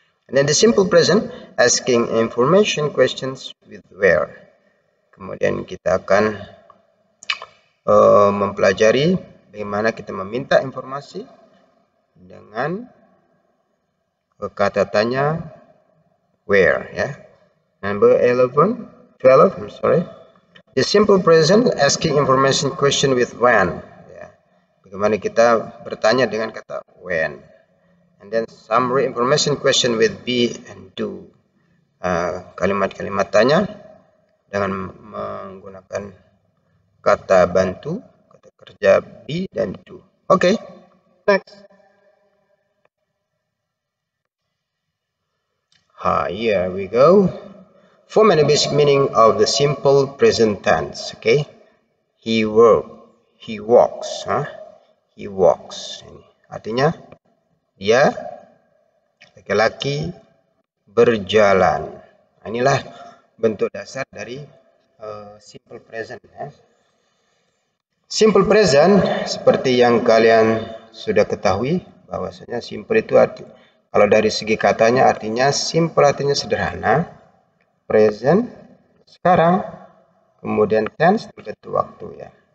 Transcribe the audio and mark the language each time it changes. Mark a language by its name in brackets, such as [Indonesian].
[English] And then the simple present asking information questions with where. [Indonesian] Kemudian kita akan mempelajari bagaimana kita meminta informasi dengan kata tanya where, ya. [English] Number 12, I'm sorry. The simple present asking information question with when, ya. [Indonesian] Bagaimana kita bertanya dengan kata when. [English] And then summary information question with be and do. [Indonesian] kalimat-kalimat tanya dengan menggunakan kata bantu, kata kerja be dan do. [English] Okay, next. Here we go. Form and the basic meaning of the simple present tense. Okay, he walks. He walks. [Indonesian] Ini artinya dia laki-laki berjalan. Inilah bentuk dasar dari simple present. Simple present seperti yang kalian sudah ketahui bahwasanya simple itu kalau dari segi katanya artinya simple artinya sederhana, present sekarang, kemudian tense bentuk waktu ya.